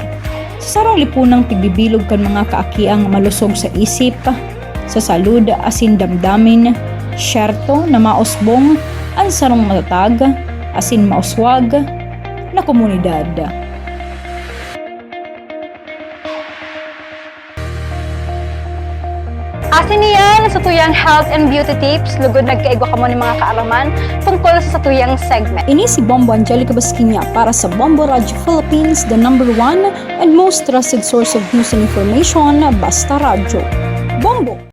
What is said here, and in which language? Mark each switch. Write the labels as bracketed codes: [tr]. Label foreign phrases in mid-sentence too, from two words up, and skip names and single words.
[bik] Sa sarong lipunang pigbibilog kan mga kaakiang malusog sa isip, sa salud asin damdamin, syerto na mausbong ang sarong matatag asin mauswag na komunidad. Asin niyan sa tuyang [en] health and beauty tips, [bik] lugod nagkaigwa ka mo ng mga kaalaman tungkol sa tuyang segment. Ini si Bombo Angelica Basquinia para sa Bombo Radio Philippines, [en] the #1 and most trusted source of news and information, [bik] Basta Radio. Bombo!